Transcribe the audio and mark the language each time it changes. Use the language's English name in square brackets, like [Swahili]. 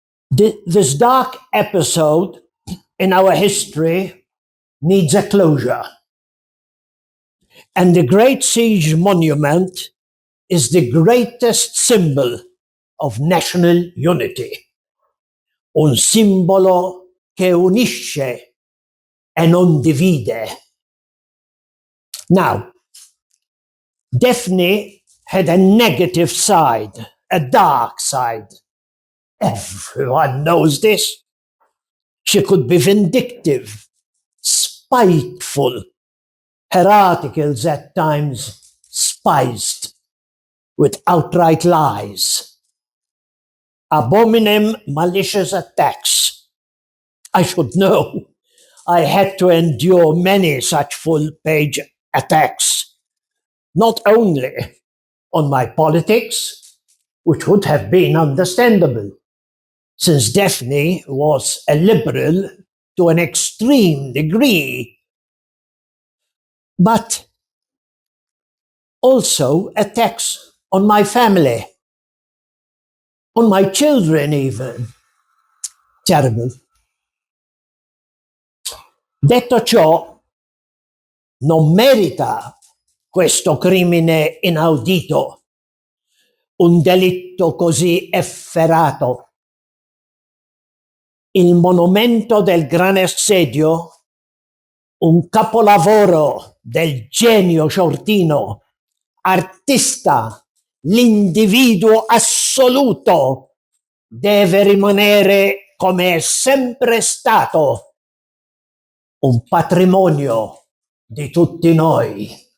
[English] This dark episode in our history needs a closure. And the Great Siege Monument is the greatest symbol of national unity. [Italian] Un simbolo che unisce e non divide. [English] Now, Daphne had a negative side, a dark side. Everyone knows this. She could be vindictive, spiteful. Her articles at times spiced with outright lies. Abominable malicious attacks. I should know. I had to endure many such full-page attacks, not only on my politics, which would have been understandable, since Daphne was a liberal to an extreme degree, but also attacks on my family, on my children even. Terrible. [Italian] Detto ciò, non merita questo crimine inaudito, un delitto così efferato. Il monumento del Gran Assedio, un capolavoro del genio sciortino, artista, l'individuo assoluto, deve rimanere come è sempre stato, un patrimonio di tutti noi.